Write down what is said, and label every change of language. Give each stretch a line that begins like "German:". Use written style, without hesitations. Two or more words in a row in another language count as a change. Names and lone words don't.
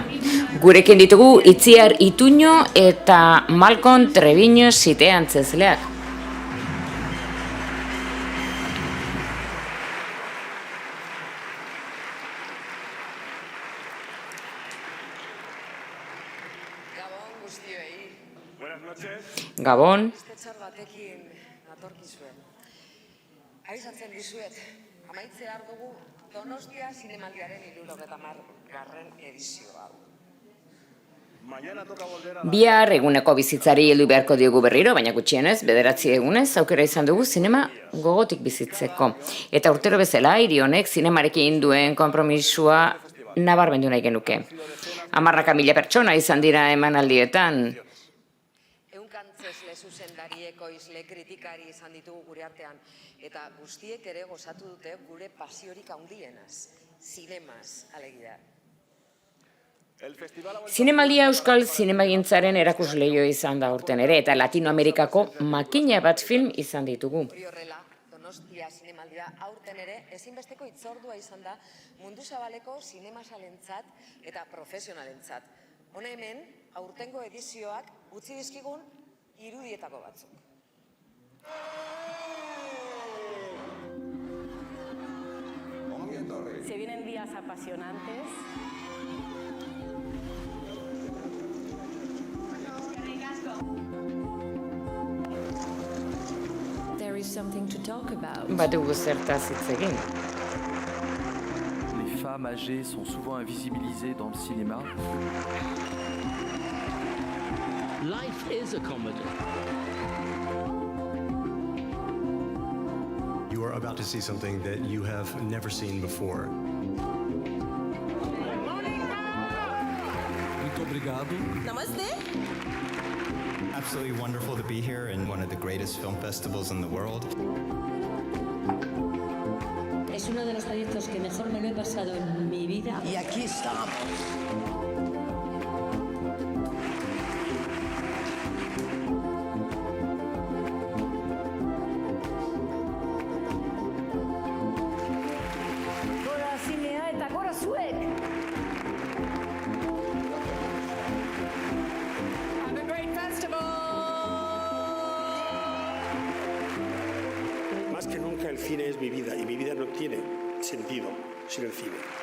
Basque: Gurekin ditugu Itziar Ituño eta Malcom Treviño zite antzezleak. Gabon guztioi.
Spanish: Buenas noches.
Basque: Gabon. Estetxar batekin natorkizuen. Abisatzen dizuet, amaitzear dugu Donostia Zinemaldiaren 70. edizio hau.
Spanish: Mañana toca volver a
Basque: Bihar eguneko bizitzari heldu beharko diogu berriro, baina gutxienez, 9 egunez aukera izan dugu zinema gogotik bizitzeko. Eta urtero bezala, hiri honek zinemarekin duen konpromisua nabarmendu nahi genuke. 10.000 pertsona izan dira emanaldietan. Eunkantzesle zuzendarieko izle kritikari izan ditugu gure artean, eta guztiek ere gozatu dute gure pasiorik handienaz, zinemaz alegia.
Spanish: el festival ha vuelto
Basque: Zinemaldia euskal zinemagintzaren erakusleio izan da urten ere, eta Latinoamerikako makina bat film izan ditugu. Hori horrela, Donostia Zinemaldia aurten ere ezinbesteko hitzordua izan da mundu zabaleko zinemasalentzat eta profesionalentzat. Hona hemen, aurtengo edizioak utzi dizkigun irudietako batzuk.
Spanish: Se vienen días apasionantes.
English: There is something to talk about.
Basque: Badugu zertaz hitz egin.
French: Les femmes âgées sont souvent invisibilisées dans le cinéma.
English: Life is a comedy. You are about to see something that you have never seen before.
Portuguese: Muito obrigado.
English: Absolutely wonderful to be here in one of the greatest film festivals in the world.
Spanish: Es uno de los proyectos que mejor me lo he pasado en mi vida. Y aquí estamos.
Basque: Gora zinea eta gora zuek!
Spanish: Más que nunca el cine es mi vida y mi vida no tiene sentido sin el cine.